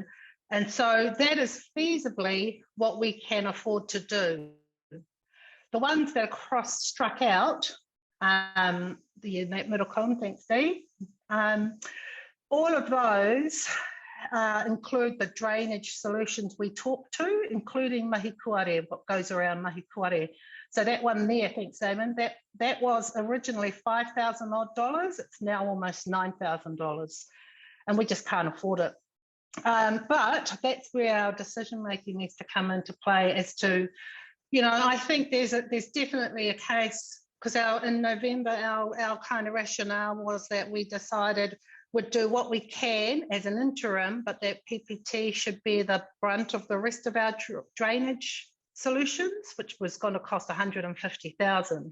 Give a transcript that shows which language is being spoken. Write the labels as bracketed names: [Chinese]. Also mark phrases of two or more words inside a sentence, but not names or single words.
[English] And so that is feasibly what we can afford to do. The ones that are struck out, in that middle column, thanks, Steve, all of those include the drainage solutions we talked to, including [Māori] mahi kuare, [English] what goes around [Māori] mahi kuare. [English] So that one there, thanks, Damon, that was originally $5,000 odd. It's now almost $9,000, and we just can't afford it. But that's where our decision making needs to come into play as to, I think there's definitely a case, because in November our kind of rationale was that we decided we'd do what we can as an interim, but that PPT should bear the brunt of the rest of our drainage solutions, which was going to cost $150,000.